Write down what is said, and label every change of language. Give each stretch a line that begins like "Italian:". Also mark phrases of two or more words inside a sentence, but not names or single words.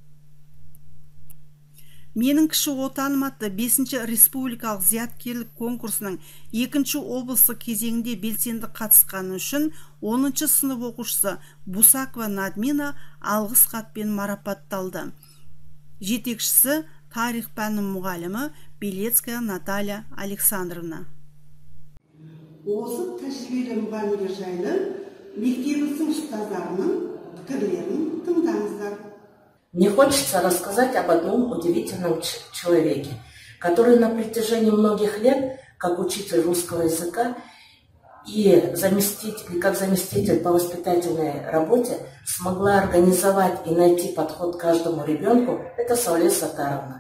Kazakh: Менің кіші отаным атты 5-ші республикалық зияткерлік конкурсының 2-ші облысы кезеңінде белсенді қатысқаны үшін 10-ші сынып оқушысы Бусакова Надмина алғыс хатпен марапатталды. Жетекшісі тарих пәнінің мұғалімі Белецкая Наталья Александровна. Осы тәжірибелі мұғалімдер жайлы мектебіміздің ұстаздарының пікірлерін тыңдаңыздар.
Russian: Мне хочется рассказать об одном удивительном человеке, который на протяжении многих лет, как учитель русского языка, и как заместитель по воспитательной работе смогла организовать и найти подход к каждому ребенку, это Саулет Саттаровна.